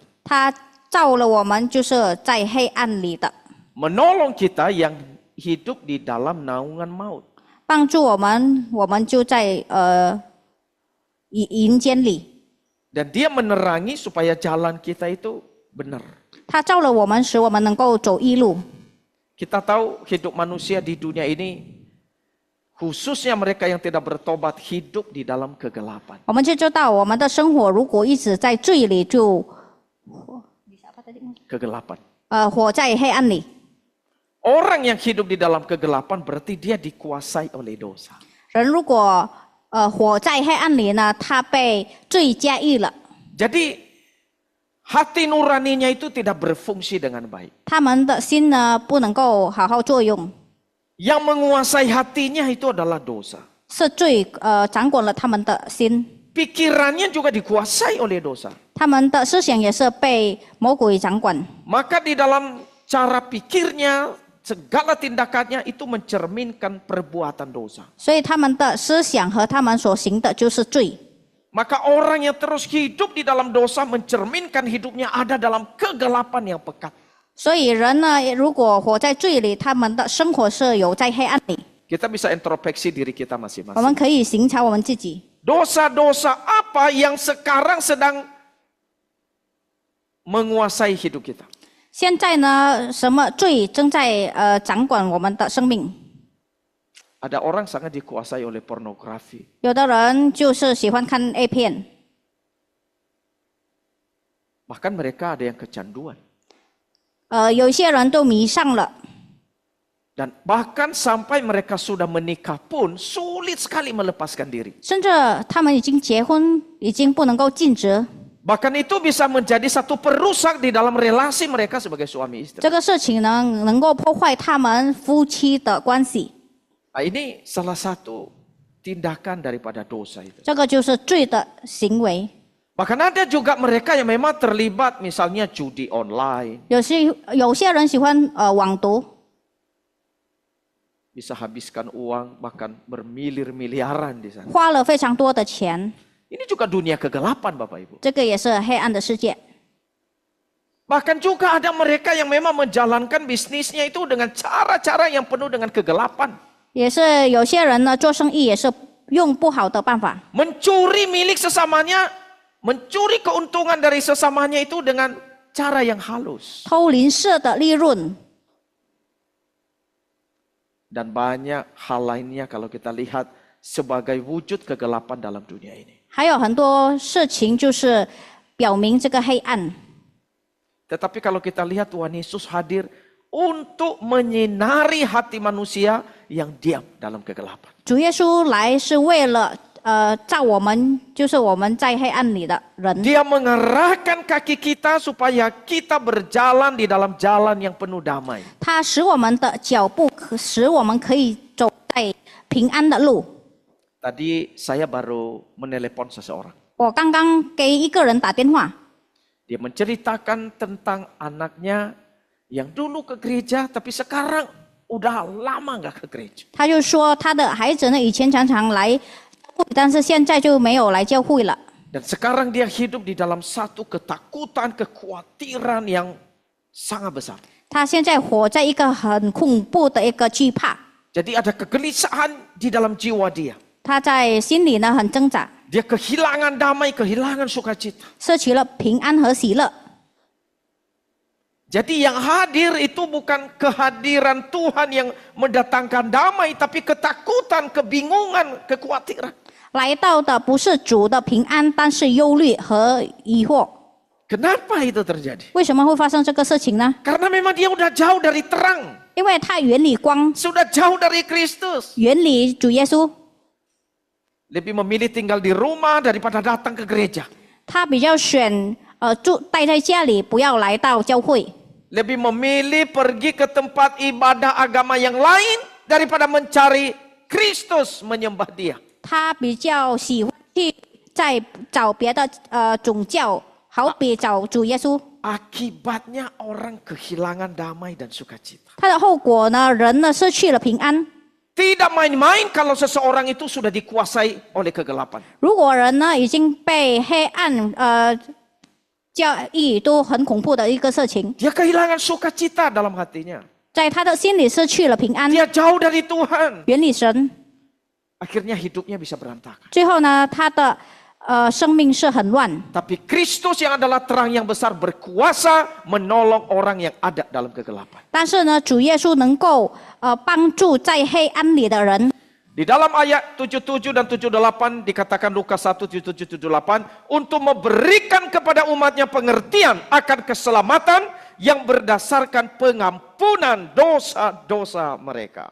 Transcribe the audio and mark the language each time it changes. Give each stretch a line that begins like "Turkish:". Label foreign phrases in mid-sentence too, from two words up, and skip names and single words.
Chinese: 他照了我们就是在黑暗里的，
Indonesian: Menolong kita yang hidup di dalam naungan maut.
Chinese: 帮助我们，我们就在阴间里。
Indonesian: Dan dia menerangi supaya jalan kita itu benar.
Chinese: 他照了我们，使我们能够走义路。
Indonesian: Kita tahu hidup manusia di dunia ini, khususnya mereka yang tidak bertobat, hidup di dalam kegelapan.
Chinese: 我们就知道，我们的生活如果一直在罪里，就
Indonesian: Kegelapan.
Chinese: 活在黑暗里。
Indonesian: Orang yang hidup di dalam kegelapan berarti dia dikuasai oleh dosa.
Chinese: 人如果活在黑暗里呢，他被罪加益了，
Indonesian: Jadi hati nuraninya itu tidak berfungsi dengan baik.
Chinese: 他们的心呢不能够好好作用，
Indonesian: Yang menguasai hatinya itu adalah dosa.
Chinese: 是罪掌管了他们的心，
Indonesian: Pikirannya juga dikuasai oleh dosa.
Chinese: 他们的思想也是被魔鬼掌管。
Indonesian: Maka di dalam cara pikirnya, segala tindakannya itu mencerminkan perbuatan dosa.
Chinese: 所以他们的思想和他们所行的就是罪。
Indonesian: Maka orang yang terus hidup di dalam dosa mencerminkan hidupnya ada dalam kegelapan yang pekat.
Chinese: 所以人呢，如果活在罪里，他们的生活是有在黑暗里。
Indonesian: Kita bisa introspeksi diri kita
Chinese: 我
Indonesian: masing-masing.
Chinese: 们可以省察我们自己，
Indonesian: Dosa-dosa apa yang sekarang sedang menguasai hidup kita?
Chinese: 现在呢，什么罪正在掌管我们的生命？
Indonesian: Ada orang sangat dikuasai oleh pornografi.
Chinese: 有的人就是喜欢看 A 片，
Indonesian: Bahkan mereka ada yang kecanduan.
Chinese: 有些人都迷上了，
Indonesian: Dan bahkan sampai mereka sudah menikah pun sulit sekali melepaskan diri.
Chinese: 甚至他们已经结婚，已经不能够尽职。
Indonesian: Bahkan itu bisa menjadi satu perusak di dalam relasi mereka sebagai suami istri.
Chinese: 这个事情呢，能够破坏他们夫妻的关系。
Indonesian: Nah, ini salah satu tindakan daripada dosa itu.
Chinese: 这个就是罪的行为。
Indonesian: Bahkan ada juga mereka yang memang terlibat misalnya judi online.
Chinese: 有些人喜欢网毒，
Indonesian: Bisa habiskan uang bahkan bermilir-miliaran di sana.
Chinese: 花了非常多的钱，
Indonesian: Ini juga dunia kegelapan Bapak Ibu.
Chinese: 这个也是黑暗的世界。
Indonesian: Bahkan juga ada mereka yang memang menjalankan bisnisnya itu dengan cara-cara yang penuh dengan kegelapan.
Chinese: 也是有些人呢做生意也是用不好的办法，
Indonesian: Mencuri milik sesamanya, mencuri keuntungan dari sesamanya itu dengan cara yang halus.
Chinese: 偷邻舍的利润。
Indonesian: Dan banyak hal lainnya kalau kita lihat sebagai wujud kegelapan dalam dunia ini.
Chinese: 还有很多事情就是表明这个黑暗。
Indonesian: Tetapi kalau kita lihat Tuhan Yesus hadir untuk menyinari hati manusia yang diam dalam kegelapan.
Chinese: 主耶稣来是为了照我们，就是我们在黑暗里的人。
Indonesian: Dia mengerahkan kaki kita supaya kita berjalan di dalam jalan yang penuh damai.
Chinese: 他使我们的脚步，使我们可以走在平安的路。
Indonesian: Tadi saya baru menelepon seseorang.
Chinese: 我刚刚给一个人打电话，
Indonesian: Dia menceritakan tentang anaknya yang dulu ke gereja tapi sekarang udah lama nggak ke gereja.
Chinese: 他就说他的孩子呢以前常常来教会，但是现在就没有来教会了。
Indonesian: Dan sekarang dia hidup di dalam satu ketakutan, kekhawatiran yang sangat besar.
Chinese: 他现在活在一个很恐怖的一个惧怕，
Indonesian: Jadi ada kegelisahan di dalam jiwa dia.
Chinese: 他在心里呢很挣扎，
Indonesian: Dia kehilangan damai, kehilangan sukacita.
Chinese: 失去了平安和喜乐。
Indonesian: Jadi yang hadir itu bukan kehadiran Tuhan yang mendatangkan damai, tapi ketakutan, kebingungan, kekhawatiran.
Chinese: 来到的不是主的平安，但是忧虑和疑惑。
Indonesian: Kenapa itu terjadi?
Chinese: 为什么会发生这个事情呢？
Indonesian: Karena memang dia udah jauh dari terang,
Chinese: 因为他远离光，
Indonesian: sudah jauh dari Kristus.
Chinese: 远离主耶稣，
Indonesian: Lebih memilih tinggal di rumah daripada datang ke gereja.
Chinese: 他比较选待在家里，不要来到教会。
Indonesian: Lebih memilih pergi ke tempat ibadah agama yang lain daripada mencari Kristus, menyembah Dia.
Chinese: 他比较喜欢去在找别的宗教，好比找主耶稣。
Indonesian: Akibatnya orang kehilangan damai dan sukacita.
Chinese: 他的后果呢，人呢失去了平安。
Indonesian: Tidak main-main kalau seseorang itu sudah dikuasai oleh kegelapan.
Chinese: 如果人呢已经被黑暗教义都很恐怖的一个事情，
Indonesian: Dia kehilangan sukacita dalam hatinya.
Chinese: 在他的心里失去了平安，
Indonesian: Dia jauh dari Tuhan.
Chinese: 远离神。
Indonesian: Akhirnya hidupnya bisa berantakan.
Chinese: 最后呢，他的生命是很乱。
Indonesian: Tapi Kristus yang adalah terang yang besar berkuasa menolong orang yang ada dalam kegelapan.
Chinese: 但是呢，主耶稣能够帮助在黑暗里的人。
Indonesian: Di dalam ayat 77 dan 78 dikatakan Lukas 1, 77, 78 untuk memberikan kepada umatnya pengertian akan keselamatan yang berdasarkan pengampunan dosa-dosa mereka.